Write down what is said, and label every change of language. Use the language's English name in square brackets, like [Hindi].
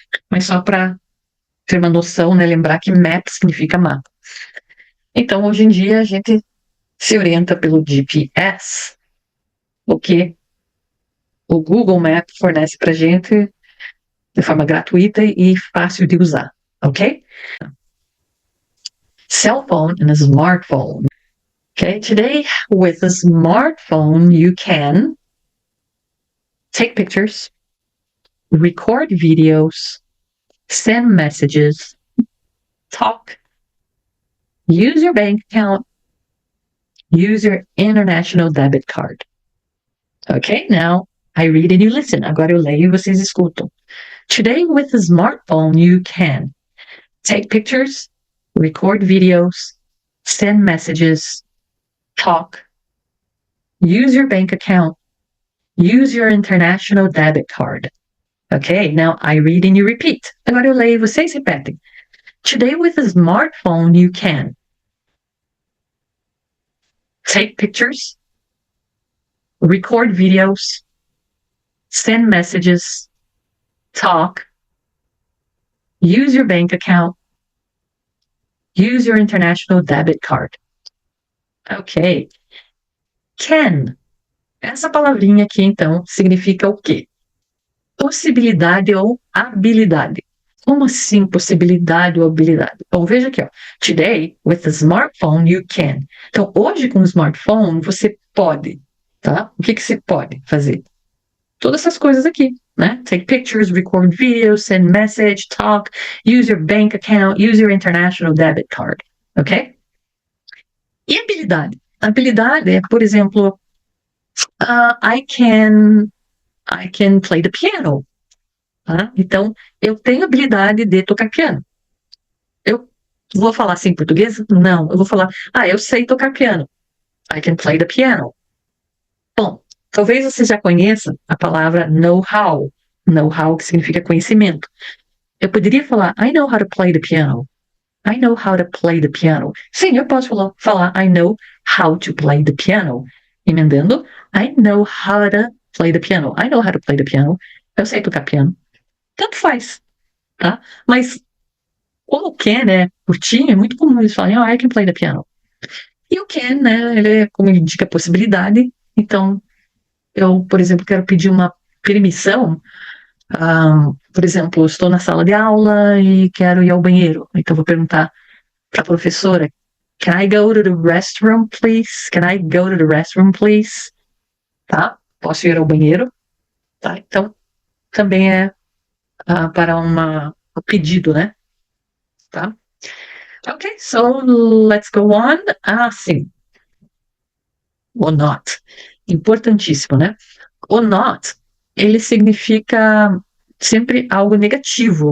[Portuguese] Mas só para ter uma noção, né? Lembrar que map significa mapa. Então, hoje em dia, a gente se orienta pelo GPS, o que o Google Maps fornece para gente de forma gratuita e fácil de usar, ok? [English] Cell phone and a smartphone. Okay, today with a smartphone, you can take pictures, record videos, send messages, talk, use your bank account, use your international debit card. Okay, now I read and you listen. [Portuguese] Agora eu leio e vocês escutam. [English] Today with a smartphone, you can take pictures, record videos, send messages, talk, use your bank account, use your international debit card. Okay, now I read and you repeat. [Portuguese] Agora eu leio e vocês repetem. [English] Today with a smartphone, you can take pictures, record videos, send messages, talk, use your bank account, use your international debit card. Ok. Can. [Portuguese] Essa palavrinha aqui, então, significa o quê? Possibilidade ou habilidade. Como assim possibilidade ou habilidade? Então, veja aqui, ó. [English] Today, with a smartphone, you can. [Portuguese] Então, hoje com o smartphone, você pode, tá? O que você pode fazer? Todas essas coisas aqui, né? [English] Take pictures, record videos, send message, talk, use your bank account, use your international debit card, ok? [Portuguese] E habilidade? Habilidade é, por exemplo, [English] I can play the piano. [Portuguese] Tá? Então, eu tenho habilidade de tocar piano. Eu vou falar assim em português? Não, eu vou falar, eu sei tocar piano. [English] I can play the piano. [Portuguese] Bom, talvez você já conheça a palavra know-how. Know-how que significa conhecimento. Eu poderia falar, [English] I know how to play the piano. I know how to play the piano. [Portuguese] Sim, eu posso falar [English] I know how to play the piano. Emendando, I know how to play the piano. I know how to play the piano. [Portuguese] Eu sei tocar piano. Tanto faz, tá? Mas como o can é curtinho, é muito comum eles falarem, [English] I can play the piano. [Portuguese] E o can, né, ele é, como indica possibilidade. Então, eu, por exemplo, quero pedir uma permissão. Por exemplo, estou na sala de aula e quero ir ao banheiro. Então, vou perguntar para a professora, [English] can I go to the restroom, please? Can I go to the restroom, please? [Portuguese] Tá? Posso ir ao banheiro? Tá? Então, também é para um pedido, né? [English] Tá? Ok, so let's go on. Sim. O not. [Portuguese] Importantíssimo, né? O not, ele significa sempre algo negativo.